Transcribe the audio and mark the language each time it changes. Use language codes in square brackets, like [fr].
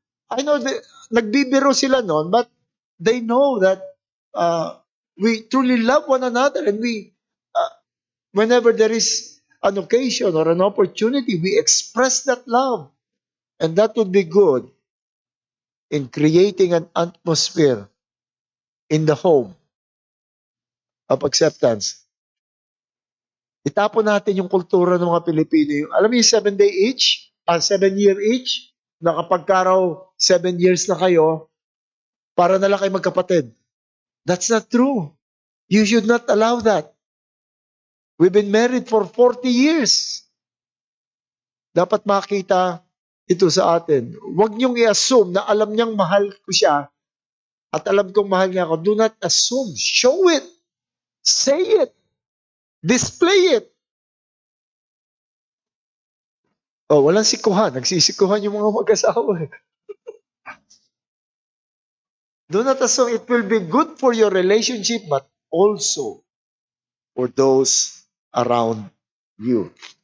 [en] I know, [tl] nagbibiro sila noon, [en] but they know that we truly love one another, and we, whenever there is an occasion or an opportunity, we express that love. And that would be good in creating an atmosphere in the home of acceptance. [tl] Itapon natin yung kultura ng mga Pilipino. Alam mo yung 7-day itch? 7-year itch? Na kapag karaw 7 years na kayo, para na lang kayo magkapatid. [en] That's not true. You should not allow that. We've been married for 40 years. [tl] Dapat makita ito sa atin. Huwag niyong i-assume na alam niyang mahal ko siya at alam kong mahal niya ako. [en] Do not assume. Show it. Say it. Display it. [tl] Walang sikuhan. Nagsisikuhan yung mga mag-asawa. [en] Do not assume. It will be good for your relationship, but also for those around you.